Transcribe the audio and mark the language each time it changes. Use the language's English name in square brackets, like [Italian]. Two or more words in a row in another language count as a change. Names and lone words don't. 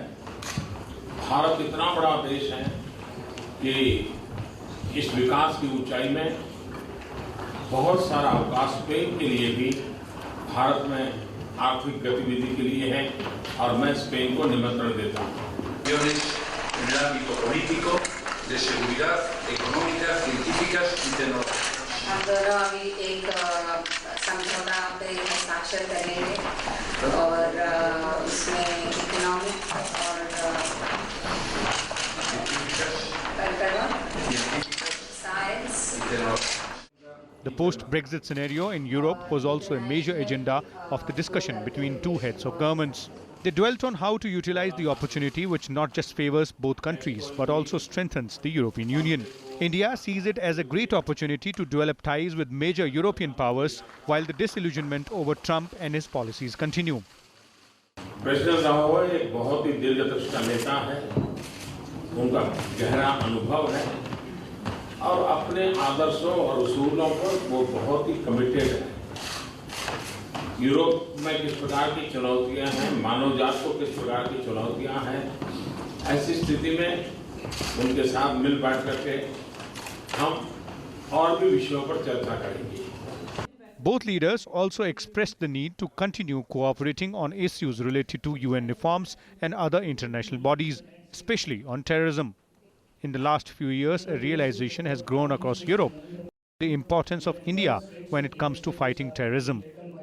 [Hindi] भारत इतना बड़ा देश है कि इस विकास की ऊंचाई में बहुत सारा अवकाश स्पेन के लिए भी भारत में आर्थिक गतिविधि के लिए है और मैं स्पेन को निमंत्रण देता हूँ। [Spanish] de seguridad económica, científicas y tecnológicas. [Hindi] हम दोनों अभी एक समझौता पे हस्ताक्षर करेंगे और इसमें इकोनॉमिक और साइंस। [English] The post-Brexit scenario in Europe was also a major agenda of the discussion between 2 heads of governments. They dwelt on how to utilize the opportunity which not just favors both countries but also strengthens the European Union. India sees it as a great opportunity to develop ties with major European powers while the disillusionment over Trump and his policies continue. [Hindi] प्रेसिडेंट राहुल एक बहुत ही दीर्घदृष्टा नेता है, उनका गहरा अनुभव है और अपने आदर्शों और उसूलों पर वो बहुत ही कमिटेड है। यूरोप में किस प्रकार की चुनौतियां हैं, मानव जात को किस प्रकार की चुनौतियां हैं, ऐसी स्थिति में उनके साथ मिल बैठ करके हम और भी विषयों पर चर्चा करेंगे। [English] Both leaders also expressed the need to continue cooperating on issues related to UN reforms and other international bodies, especially on terrorism. In the last few years, a realization has grown across Europe the importance of India when it comes to fighting terrorism.